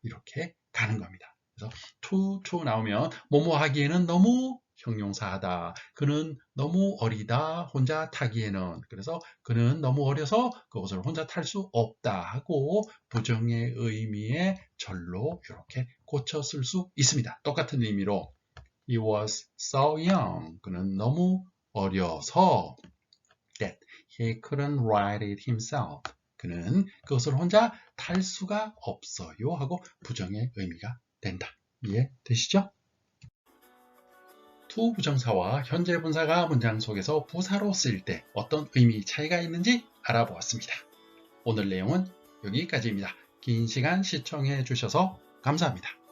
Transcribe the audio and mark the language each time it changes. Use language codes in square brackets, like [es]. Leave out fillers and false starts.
[ko] 이렇게 가는 겁니다. 그래서 to 나오면 뭐뭐 하기에는 너무 형용사하다. 그는 너무 어리다. 혼자 타기에는. 그래서 그는 너무 어려서 그것을 혼자 탈 수 없다 하고 부정의 의미의 절로 이렇게 고쳐 쓸 수 있습니다. 똑같은 의미로 [en] He was so young. [ko] 그는 너무 어려서 [en] that he couldn't write it himself. [ko] 그는 그것을 혼자 탈 수가 없어요 하고 부정의 의미가 된다. 이해되시죠? to 부정사와 현재 분사가 문장 속에서 부사로 쓰일 때 어떤 의미 차이가 있는지 알아보았습니다. 오늘 내용은 여기까지입니다. 긴 시간 시청해 주셔서 감사합니다.